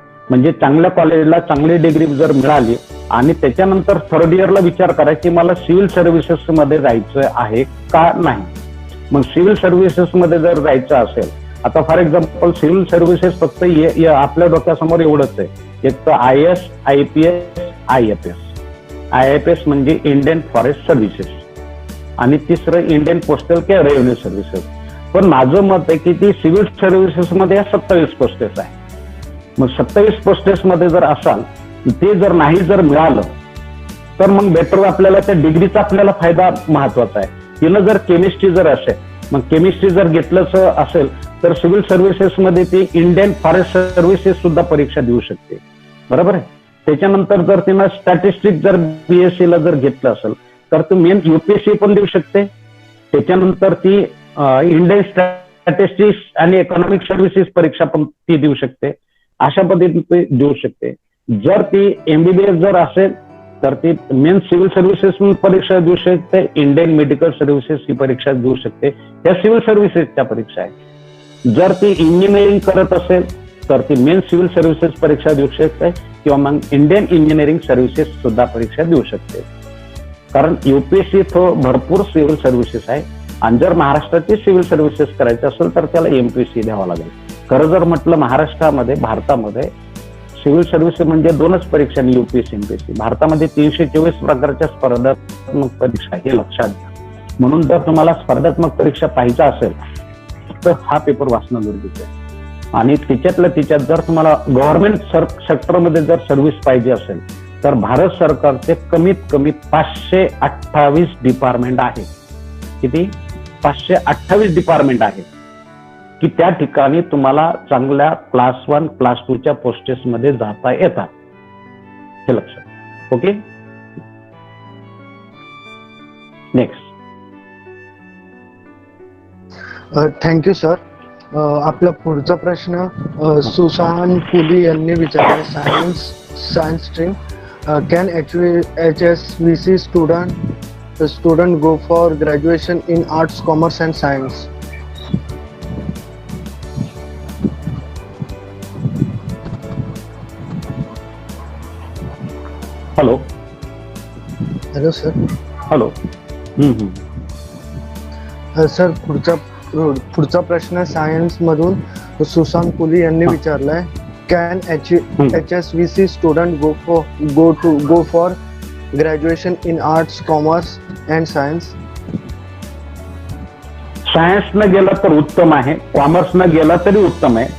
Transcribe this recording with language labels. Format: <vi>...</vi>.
<mr>म्हणजे चांगल्या कॉलेजला चांगली डिग्री जर मिळाली आणि त्याच्यानंतर 3rd इयरला विचार करा की मला सिव्हिल सर्व्हिसेस मध्ये जायचं आहे का नाही. मग सिव्हिल सर्व्हिसेस मध्ये जर जायचं असेल आता फॉर एक्झाम्पल सिव्हिल सर्व्हिसेस फक्त आपल्या डोक्यासमोर एवढंच आहे. एक तर IAS, IPS, IFS. IFS म्हणजे इंडियन फॉरेस्ट सर्व्हिसेस आणि तिसरं इंडियन पोस्टल किंवा रेव्हेन्यू सर्व्हिसेस. पण माझं मत आहे की ती सिव्हिल सर्व्हिसेस मध्ये 27 पोस्टेस आहे. मग 27 पोस्टेस मध्ये जर असाल, ते जर नाही जर मिळालं तर मग बेटर आपल्याला त्या डिग्रीचा आपल्याला फायदा महत्वाचा आहे. तिनं जर केमिस्ट्री जर असेल, मग केमिस्ट्री जर घेतलंच असेल तर सिव्हिल सर्व्हिसेस मध्ये ती इंडियन फॉरेस्ट सर्व्हिसेस सुद्धा परीक्षा देऊ शकते. बरोबर आहे. त्याच्यानंतर जर तिनं स्टॅटिस्टिक्स जर BSc ला जर घेतलं असेल तर ती मेन UPSC पण देऊ शकते. त्याच्यानंतर ती इंडियन स्टॅटिस्टिक्स आणि इकॉनॉमिक सर्व्हिसेस परीक्षा पण ती देऊ शकते. अशा पद्धतीने देऊ शकते. जर ती MBBS जर असेल तर ती मेन सिव्हिल सर्व्हिसेस परीक्षा देऊ शकते. इंडियन मेडिकल सर्व्हिसेस ही परीक्षा देऊ शकते. त्या सिव्हिल सर्व्हिसेसच्या परीक्षा आहे. जर ती इंजिनिअरिंग करत असेल तर ती मेन सिव्हिल सर्व्हिसेस परीक्षा देऊ शकते किंवा मग इंडियन इंजिनिअरिंग सर्व्हिसेस सुद्धा परीक्षा देऊ शकते. कारण UPSC तो भरपूर सिव्हिल सर्व्हिसेस आहे आणि जर महाराष्ट्राची सिव्हिल सर्व्हिसेस करायची असेल तर त्याला MPSC द्यावा लागेल. खरं जर म्हटलं महाराष्ट्रामध्ये, भारतामध्ये सिव्हिल सर्व्हिसेस म्हणजे 2च परीक्षा, UPSC MPSC. भारतामध्ये 324 प्रकारच्या स्पर्धात्मक परीक्षा, हे लक्षात घ्या. म्हणून जर तुम्हाला स्पर्धात्मक परीक्षा पाहिजे असेल तर हा पेपर वाचणं गरजेचं आहे. आणि त्याच्यात जर तुम्हाला गव्हर्नमेंट सेक्टरमध्ये जर सर्व्हिस पाहिजे असेल तर भारत सरकारचे कमीत कमी 528 डिपार्टमेंट आहे. किती? 528 डिपार्टमेंट आहे की त्या ठिकाणी तुम्हाला चांगल्या क्लास 1, क्लास 2च्या पोस्टेस मध्ये जाता येतात. हे लक्षात. Okay, next. Thank you sir. आपला पुढचा प्रश्न सुशांत पुली यांनी विचारला.</mr> <en>Science stream can HSVC student go for graduation in arts, commerce and science? Hello sir. Hello.</en> <mr>Sir, पुढचा प्रश्न सायन्स मधून सुशांत पुली यांनी विचारलाय.</mr> <en>Can HSVC student go for graduation in arts, commerce and science?</en> <mr>Science न गेला तर उत्तम आहे, commerce न गेला तरी उत्तम आहे.</mr>